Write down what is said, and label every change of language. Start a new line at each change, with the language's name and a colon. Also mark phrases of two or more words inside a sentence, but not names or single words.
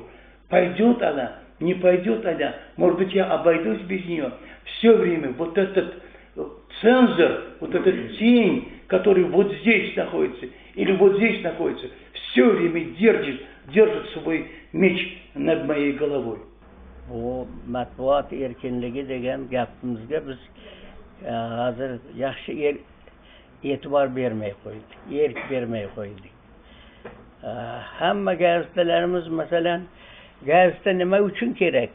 Russian: Пойдет она, не пойдет она, может быть, я обойдусь без нее. Все время вот этот цензор, вот этот тень, который вот здесь находится, или вот здесь находится, все время держит свой меч над моей головой.
Uzbek: bu matbuot erkinligi degan gapimizga biz hozir yaxshi e'tibor bermay qo'ydik, erk bermay qo'ydik. Hamma gazetalarimiz masalan gazeta nima uchun kerak?